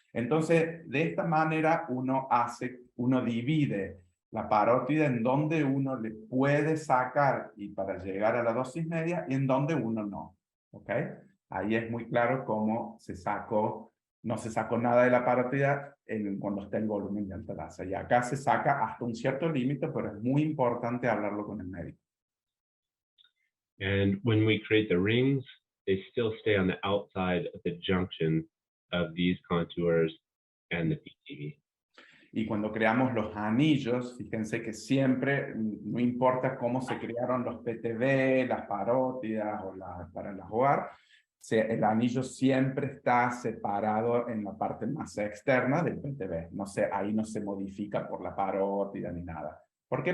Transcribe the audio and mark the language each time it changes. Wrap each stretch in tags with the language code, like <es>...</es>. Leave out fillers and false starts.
<es>Entonces, de esta manera uno divide la parótida en donde uno le puede sacar y para llegar a la dosis media, y en donde uno no. ¿Ok? Ahí es muy claro cómo no se sacó nada de la parótida cuando está el volumen de alta tasa. Y acá se saca hasta un cierto límite, pero es muy importante hablarlo con el médico.</es> <en>And when we create the rings, they still stay on the outside of the junction of these contours and the PTV.</en> <es>Y cuando creamos los anillos, fíjense que siempre, no importa cómo se crearon los PTB, las parótidas o para las OAR, el anillo siempre está separado en la parte más externa del PTB. No sé, ahí no se modifica por la parótida ni nada. ¿Por qué?</es>